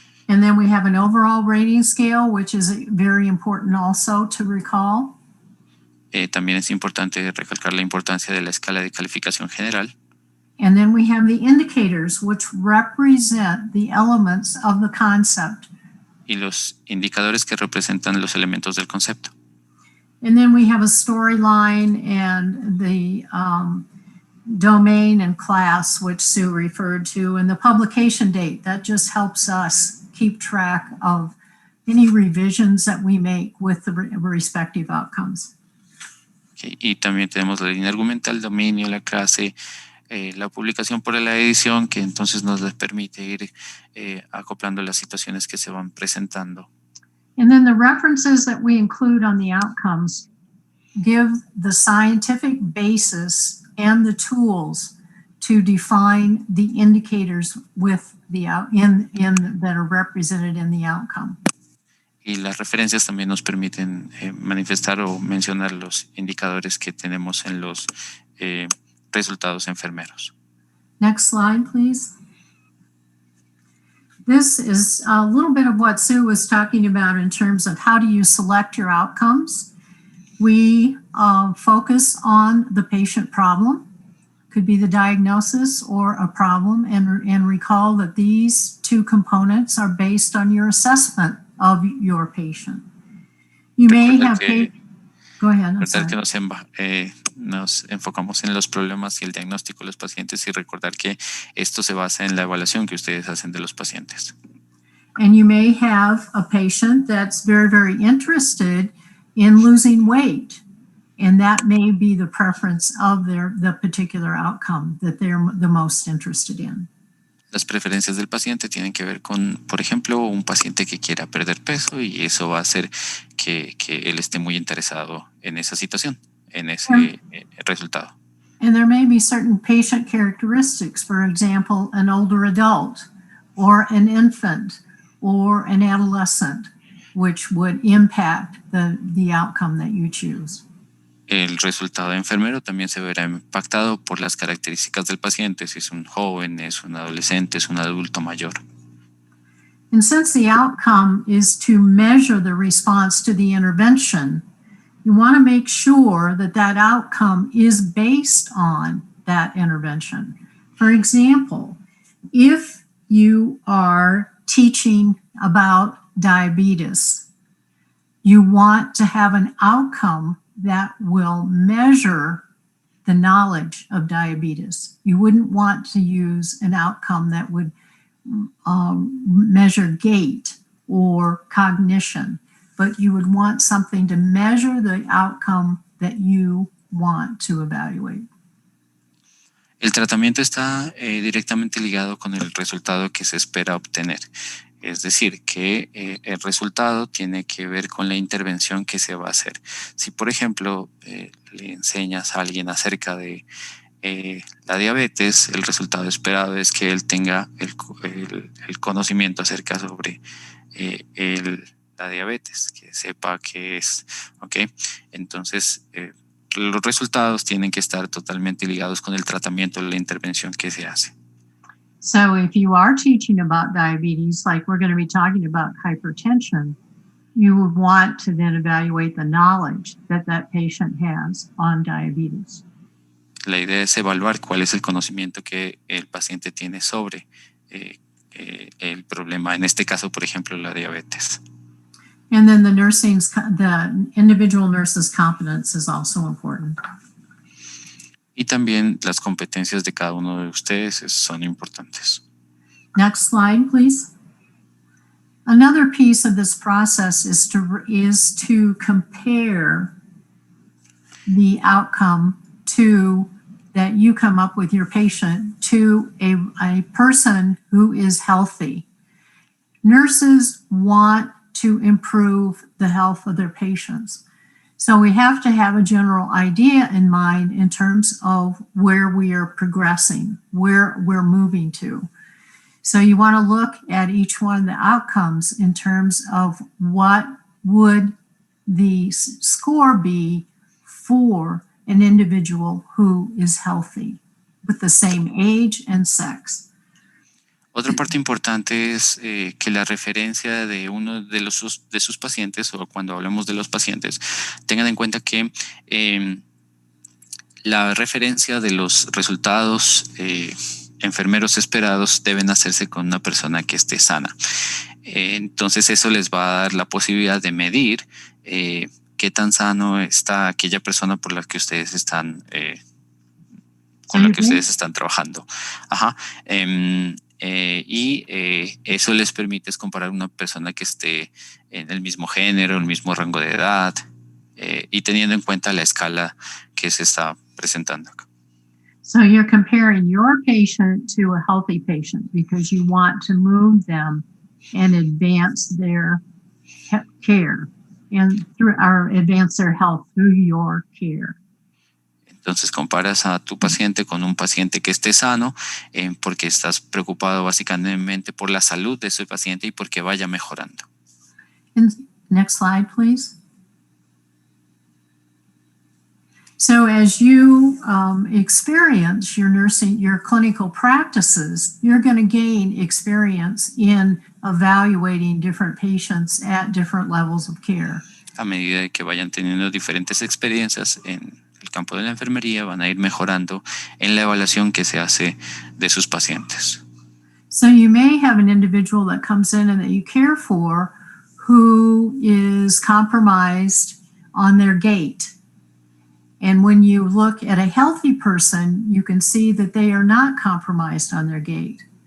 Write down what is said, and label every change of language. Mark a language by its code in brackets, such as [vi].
[en] And then we have an overall rating scale, which is very important also to recall. [es] También es importante recalcar la importancia de la escala de calificación general. [en] And then we have the indicators, which represent the elements of the concept. [es] Y los indicadores que representan los elementos del concepto. [en] And then we have a storyline and the domain and class, which Sue referred to, and the publication date. That just helps us keep track of any revisions that we make with the respective outcomes. Okay. [es] Y también tenemos la línea argumental, el dominio, la clase, la publicación por la edición, que entonces nos permite ir acoplando las situaciones que se van presentando. [en] And then the references that we include on the outcomes give the scientific basis and the tools to define the indicators with that are represented in the outcome. [es] Y las referencias también nos permiten manifestar o mencionar los indicadores que tenemos en los resultados enfermeros. [en] Next slide, please. This is a little bit of what Sue was talking about in terms of how do you select your outcomes. We focus on the patient problem. Could be the diagnosis or a problem, and recall that these two components are based on your assessment of your patient. You may have go ahead. [es] Recordar que nos enfocamos en los problemas y el diagnóstico de los pacientes y recordar que esto se basa en la evaluación que ustedes hacen de los pacientes. [en] And you may have a patient that's very, very interested in losing weight. And that may be the preference of the particular outcome that they're the most interested in. [es] Las preferencias del paciente tienen que ver con, por ejemplo, un paciente que quiera perder peso y eso va a hacer que él esté muy interesado en esa situación, en ese resultado. [en] And there may be certain patient characteristics, for example, an older adult or an infant or an adolescent, which would impact the outcome that you choose. [es] El resultado enfermero también se verá impactado por las características del paciente, si es un joven, es un adolescente, es un adulto mayor. [en] And since the outcome is to measure the response to the intervention, you want to make sure that that outcome is based on that intervention. For example, if you are teaching about diabetes, you want to have an outcome that will measure the knowledge of diabetes. You wouldn't want to use an outcome that would measure gait or cognition, but you would want something to measure the outcome that you want to evaluate. [es] El tratamiento está directamente ligado con el resultado que se espera obtener. Es decir, que el resultado tiene que ver con la intervención que se va a hacer. Si, por ejemplo, le enseñas a alguien acerca de la diabetes, el resultado esperado es que él tenga el conocimiento acerca sobre la diabetes, que sepa qué es, ¿ok? Entonces, los resultados tienen que estar totalmente ligados con el tratamiento, la intervención que se hace. [en] So if you are teaching about diabetes, like we're going to be talking about hypertension, you would want to then evaluate the knowledge that that patient has on diabetes. [es] La idea es evaluar cuál es el conocimiento que el paciente tiene sobre el problema, en este caso, por ejemplo, la diabetes. [en] And then the individual nurse's competence is also important. [es] Y también las competencias de cada uno de ustedes son importantes. [en] Next slide, please. Another piece of this process is to compare the outcome that you come up with your patient to a person who is healthy. Nurses want to improve the health of their patients. So we have to have a general idea in mind in terms of where we are progressing, where we're moving to. So you want to look at each one of the outcomes in terms of what would the score be for an individual who is healthy with the same age and sex. [es] Otra parte importante es que la referencia de uno de sus pacientes, o cuando hablamos de los pacientes, tengan en cuenta que la referencia de los resultados enfermeros esperados deben hacerse con una persona que esté sana. Entonces eso les va a dar la posibilidad de medir qué tan sano está aquella persona por la que ustedes están con la que ustedes están trabajando. Ajá. Y eso les permite comparar una persona que esté en el mismo género, el mismo rango de edad, y teniendo en cuenta la escala que se está presentando acá. [en] So you're comparing your patient to a healthy patient because you want to move them and advance their care and advance their health through your care. [es] Entonces comparas a tu paciente con un paciente que esté sano porque estás preocupado básicamente por la salud de ese paciente y porque vaya mejorando. [en] Next slide, please. So as you experience your clinical practices, you're going to gain experience in evaluating different patients at different levels of care. [es] A medida que vayan teniendo diferentes experiencias en el campo de la enfermería, van a ir mejorando en la evaluación que se hace de sus pacientes. [en] So you may have an individual that comes in and that you care for who is compromised on their gait. And when you look at a healthy person, you can see that they are not compromised on their gait.